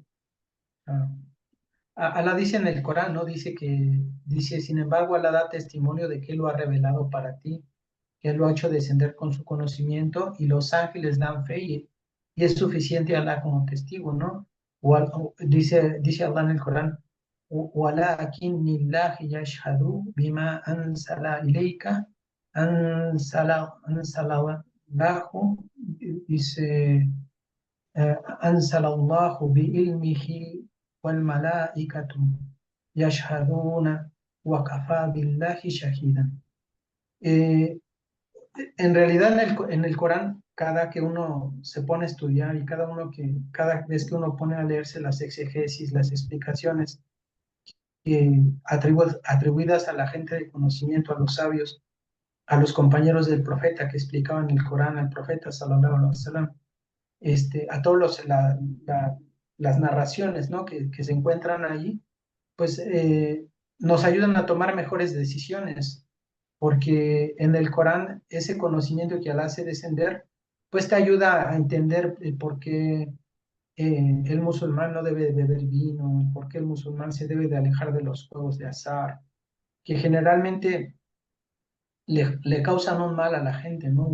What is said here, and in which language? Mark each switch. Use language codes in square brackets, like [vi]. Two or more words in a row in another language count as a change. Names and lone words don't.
[es] Claro. Alá dice en el Corán, ¿no? Dice, sin embargo, Alá da testimonio de que Él lo ha revelado para ti, que Él lo ha hecho descender con su conocimiento y los ángeles dan fe y es suficiente Alá como testigo, ¿no? Dice Alá en el Corán, [ar] "ولكن لله يشهد بما أنزل إليك أنزله", dice, أنزله بعلمه والملائكة يشهدون وكفى بالله شهيدا. [es] Eh, en realidad en el Corán, cada que uno se pone a estudiar y cada vez que uno pone a leerse las exegesis, las explicaciones atribuidas a la gente de conocimiento, a los sabios, a los compañeros del profeta que explicaban el Corán al profeta, [ar] صلى الله عليه وسلم, [es] a todos las narraciones, ¿no? que se encuentran ahí, pues nos ayudan a tomar mejores decisiones, porque en el Corán ese conocimiento que Alá hace descender, pues te ayuda a entender el por qué el musulmán no debe de beber vino, el por qué el musulmán se debe de alejar de los juegos de azar, que generalmente le causan un mal a la gente, ¿no?